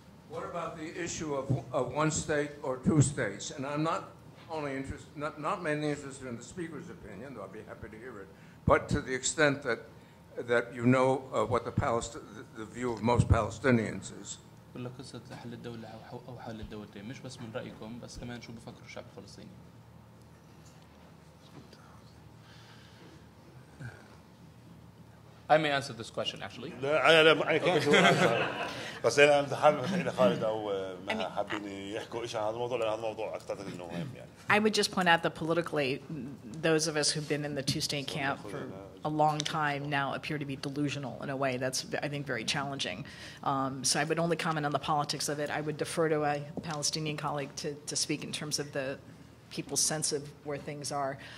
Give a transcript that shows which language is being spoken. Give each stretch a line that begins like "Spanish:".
English: What about the issue of one state or two states? And I'm not only interested, not mainly interested in the speaker's opinion, though I'd be happy to hear it, but to the extent that you know what the view of most Palestinians is.
Arabic: ولا قصة حل الدولة أو حل الدولتين مش بس من رأيكم بس كمان شو بفكروا الشعب الفلسطيني.
English: I may answer this question actually.
Arabic: لا أنا كان بس أنا حابب أسأل خالد أو ما حابين يحكوا إيش عن هذا الموضوع لأن هذا الموضوع أعتقد إنه مهم يعني.
English: I would just point out that politically, those of us who've been in the two-state camp for a long time now appear to be delusional in a way that's, I think, very challenging. So I would only comment on the politics of it. I would defer to a Palestinian colleague to speak in terms of the people's sense of where things are.